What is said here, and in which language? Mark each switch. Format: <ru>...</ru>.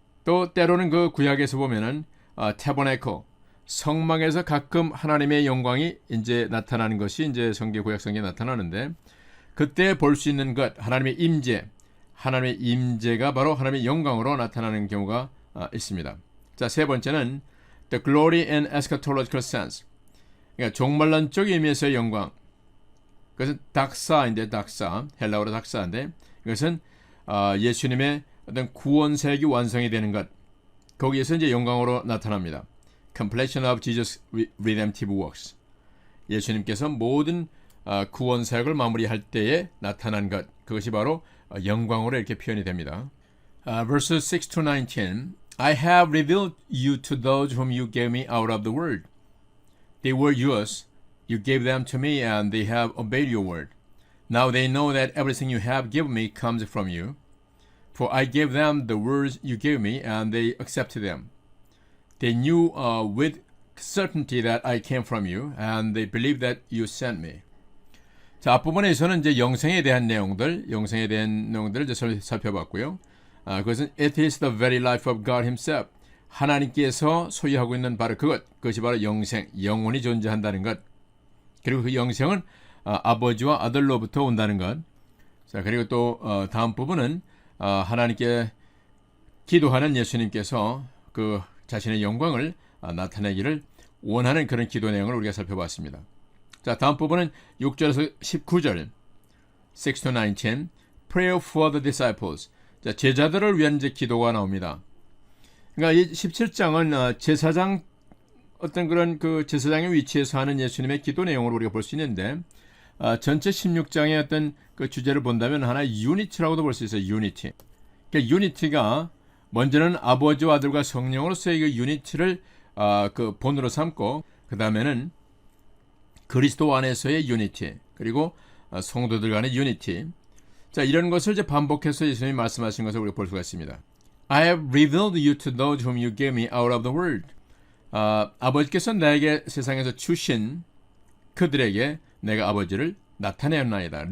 <ko>또 때로는 그 구약에서 보면은 tabernacle 성막에서 가끔 하나님의 영광이 이제 나타나는 것이 이제 구약 성경에 나타나는데 그때 볼 수 있는 것 하나님의 임재 하나님의 임재가 바로 하나님의 영광으로 나타나는 경우가 있습니다. 자, 세 번째는</ko> <en>the glory in eschatological sense.</en> <ko>그러니까 종말론적 의미에서의 영광. 그것은 닥사인데 닥사, 헬라어로 닥사인데 이것은 예수님의 어떤 구원사역이 완성이 되는 것. 거기에서 이제 영광으로 나타납니다.</ko> <en>Completion of Jesus' redemptive works.</en> <ko>예수님께서 모든 구원사역을 마무리할 때에 나타난 것. 그것이 바로 영광으로 이렇게 표현이 됩니다.</ko> <en>Verses 6 to 19. I have revealed you to those whom you gave me out of the world. They were yours. You gave them to me, and they have obeyed your word. Now they know that everything you have given me comes from you. For I gave them the words you gave me, and they accepted them. They knew with certainty that I came from you, and they believed that you sent me.</en> <ko>자, 앞부분에서는 이제 영생에 대한 내용들을 이제 살펴봤고요. 그것은</ko> <en>it is the very life of God Himself.</en> <ko>하나님께서 소유하고 있는 바로 그것이 바로 영생, 영혼이 존재한다는 것. 그리고 그 영생은 아버지와 아들로부터 온다는 것. 자, 그리고 또 다음 부분은 하나님께 기도하는 예수님께서 그 자신의 영광을 나타내기를 원하는 그런 기도 내용을 우리가 살펴봤습니다. 자, 다음 부분은 6절에서 19절</ko> <en>6 to 19 Prayer for the disciples.</en> <ko>자, 제자들을 위한 이제 기도가 나옵니다. 그러니까 이 17장은 제사장 어떤 그런 그 제사장의 위치에서 하는 예수님의 기도 내용으로 우리가 볼 수 있는데 전체 16장의 어떤 그 주제를 본다면 하나의 유니티라고도 볼 수 있어요. 유니티. 그러니까 유니티가 먼저는 아버지와 아들과 성령으로서의 그 유니티를 그 본으로 삼고 그 다음에는 그리스도 안에서의 유니티 그리고 성도들 간의 유니티. 자, 이런 것을 이제 반복해서 예수님이 말씀하신 것을 우리가 볼 수가 있습니다.</ko> <en>I have revealed you to those whom you gave me out of the world.</en> <ko>아버지께서 나에게 세상에서 주신 그들에게 내가 아버지를 나타내었나이다.</ko>